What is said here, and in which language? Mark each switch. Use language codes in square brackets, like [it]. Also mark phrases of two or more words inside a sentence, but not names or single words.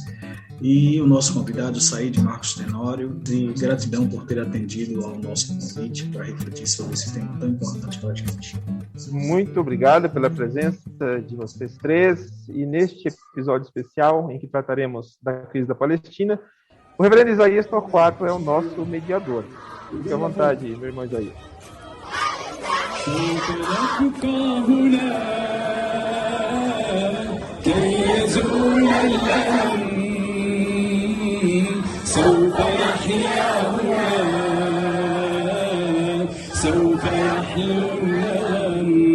[pt] E o nosso convidado, Said Marcos Tenório, e gratidão por ter atendido ao nosso convite para refletir sobre esse tema tão importante para a gente. Muito obrigado pela presença de vocês três. E neste episódio especial, em que trataremos da crise da Palestina, o reverendo Isaías Torquato é o nosso mediador. Fique à vontade, meu irmão Isaías. [ar] سوف نبقى هنا كي يزول الألم سوف نحيا هنا سوف يحلو الألم